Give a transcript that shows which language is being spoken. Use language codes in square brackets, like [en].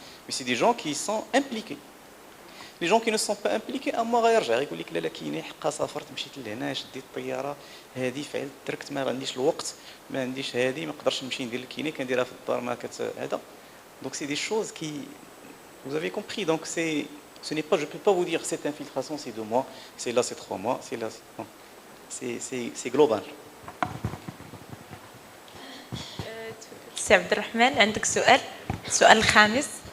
[fr] Mais c'est des gens qui sont impliqués. Les gens qui ne sont pas impliqués, [ar] اما غيرجع يقول لك لا كاينه حقا سافرت مشيت لهنا شديت الطياره هذه فعلت تركت ما عنديش الوقت ما عنديش هذه ما نقدرش نمشي ندير الكيني كنديرها في الدار ما هذا. [fr] Donc c'est des choses qui vous avez compris. Donc ce n'est pas, je peux pas vous dire cette infiltration c'est 2 mois, c'est là c'est 3 mois, c'est là non. C'est global. [ar] سي عبد الرحمن عندك سؤال السؤال الخامس.